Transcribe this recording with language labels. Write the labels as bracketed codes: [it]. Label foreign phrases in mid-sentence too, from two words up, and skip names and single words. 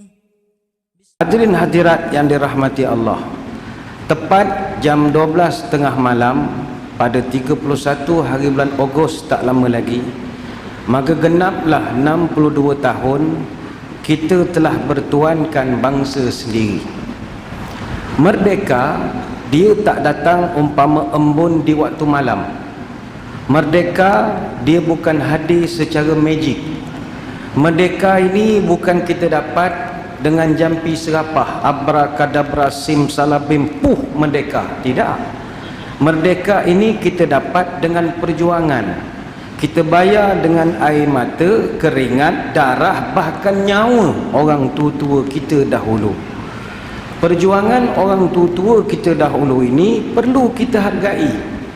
[ms] Hadirin hadirat yang dirahmati Allah, tepat jam 12.30 malam pada 31 hari bulan Ogos, tak lama lagi, maka genaplah 62 tahun kita telah bertuankan bangsa sendiri. Merdeka dia tak datang umpama embun di waktu malam. Merdeka dia bukan hadir secara magic. Merdeka ini bukan kita dapat dengan jampi serapah, abrakadabra simsalabim, merdeka. Tidak. Merdeka ini kita dapat dengan perjuangan. Kita bayar dengan air mata, keringat, darah, bahkan nyawa orang tua-tua kita dahulu. Perjuangan orang tua-tua kita dahulu ini perlu kita hargai.